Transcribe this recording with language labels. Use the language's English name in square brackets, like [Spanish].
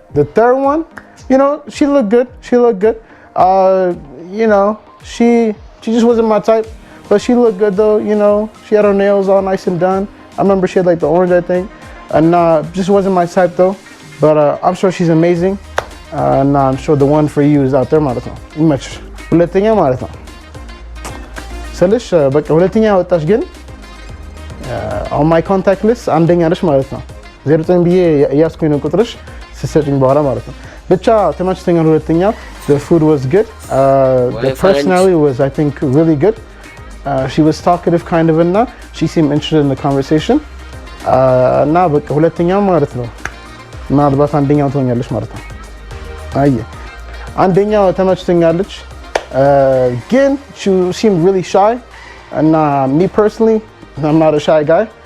[English] The third one, she looked good. She just wasn't my type, but she looked good though. She had her nails all nice and done. I remember she had like the orange, I think, and just wasn't my type though. But I'm sure she's amazing, and I'm sure the one for you is out there [Amharic] ማለት ነው። ይመችሽ። ሁለተኛ ማለት ነው ስልሽ በቃ ሁለተኛ ወጣሽ ግን [English] on my contact list [Amharic] አንደኛ ነሽ ማለት ነው። 09 ብዬ እያስኩኝ ነው ቁጥርሽ ስትሰጪኝ በኋላ ማለት ነው። ብቻ ተመችቶኛል። ሁለተኛ [English] the food was good. The personality was I think really good. She was talkative kind of and she seemed interested in the conversation. [Amharic] እና በቃ ሁለተኛ ማለት ነው። ምናልባት አንደኛው ትሆኛለሽ ማለት ነው። አየ አንደኛው ተመችቶኛለች ግን [English] she seemed really shy and me personally I'm not a shy guy.